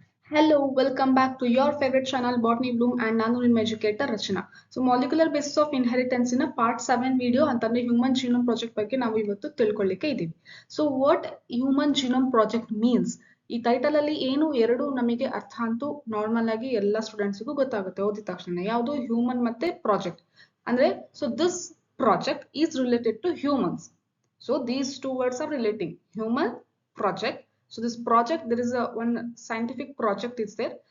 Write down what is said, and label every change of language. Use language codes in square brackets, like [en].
[en] Hello, welcome back to your favorite channel Botany Bloom and [kn] ನಾನು ನಿಮ್ಮ educator Rachana. So molecular basis of inheritance ನ part 7 video ಅಂತಂದ್ರೆ human genome project ಬಗ್ಗೆ ನಾವು ಇವತ್ತು ತಿಳ್ಕೊಳ್ಳಿಕ್ಕೆ ಇದ್ದೀವಿ. So what human genome project means, ಈ ಟೈಟಲ್ ಅಲ್ಲಿ ಏನು ಎರಡು ನಮಗೆ ಅರ್ಥ ಅಂತೂ ನಾರ್ಮಲ್ ಆಗಿ ಎಲ್ಲ ಸ್ಟೂಡೆಂಟ್ಸ್ಗೂ ಗೊತ್ತಾಗುತ್ತೆ ಓದಿದ ತಕ್ಷಣ. ಯಾವುದು ಹ್ಯೂಮನ್ ಮತ್ತೆ ಪ್ರಾಜೆಕ್ಟ್ ಅಂದ್ರೆ, [en] So this project is related to humans. So these two words are relating, human, project. So this project, there is a one scientific project is there.